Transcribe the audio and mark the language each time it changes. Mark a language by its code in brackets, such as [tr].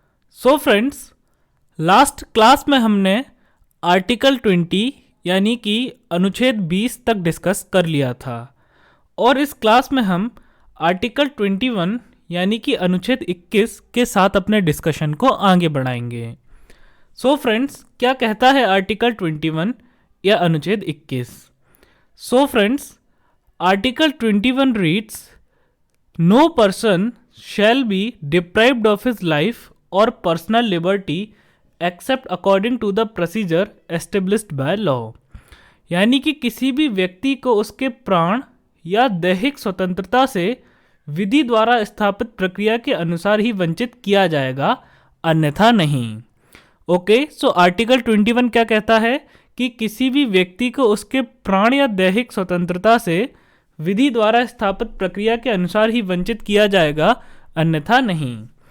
[hi] So friends, last class में हमने article 20 यानी कि अनुच्छेद 20 तक डिस्कस कर लिया था और इस क्लास में हम आर्टिकल 21 यानी कि अनुच्छेद 21 के साथ अपने डिस्कशन को आगे बढ़ाएंगे। सो फ्रेंड्स, क्या कहता है आर्टिकल 21 या अनुच्छेद 21? [en] So friends, article 21 reads, No person shall be deprived of his life or personal liberty except according to the procedure established by law। [hi] यानी कि किसी भी व्यक्ति को उसके प्राण या दैहिक स्वतंत्रता से विधि द्वारा स्थापित प्रक्रिया के अनुसार ही वंचित किया जाएगा, अन्यथा नहीं। ओके, सो आर्टिकल 21 क्या कहता है कि किसी भी व्यक्ति को उसके प्राण या दैहिक स्वतंत्रता से विधि द्वारा स्थापित प्रक्रिया के अनुसार ही वंचित किया जाएगा, अन्यथा नहीं।